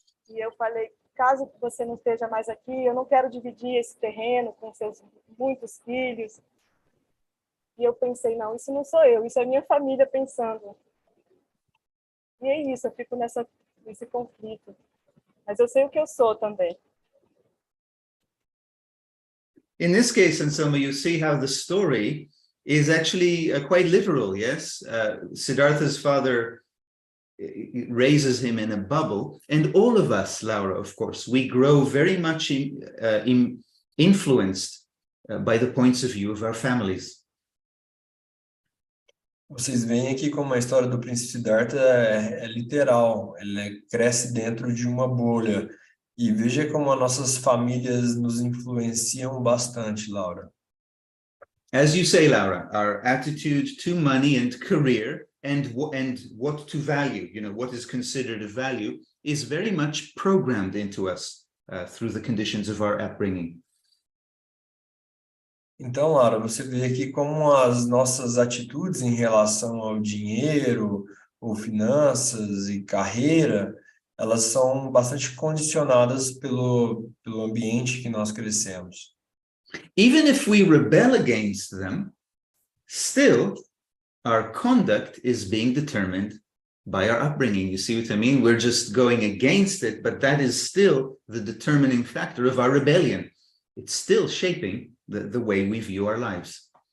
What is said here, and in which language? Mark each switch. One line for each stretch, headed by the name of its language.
Portuguese: E eu falei, caso você não esteja mais aqui, eu não quero dividir esse terreno com seus muitos filhos. E eu pensei, não, isso não sou eu, isso é minha família pensando. E é isso, eu fico nesse conflito. Mas eu sei o que eu sou também.
English: in this case, Anselmo, you see how the story is actually quite literal, yes? Siddhartha's father raises him in a bubble, and all of us, Laura, of course, we grow very much influenced by the points of view of our families.
Portuguese: Vocês veem aqui como a história do príncipe Sidarta é literal, ele cresce dentro de uma bolha. E veja como as nossas famílias nos influenciam bastante, Laura.
English: As you say, Laura, our attitude to money and career and what to value, you know, what is considered a value, is very much programmed into us through the conditions of our upbringing.
Portuguese: Então, Laura, você vê aqui como as nossas atitudes em relação ao dinheiro, ou finanças e carreira, elas são bastante condicionadas pelo ambiente que nós crescemos.
English: Even if we rebel against them, still our conduct is being determined by our upbringing. You see what I mean? We're just going against it, but that is still the determining factor of our rebellion. It's still shaping the way we view our lives.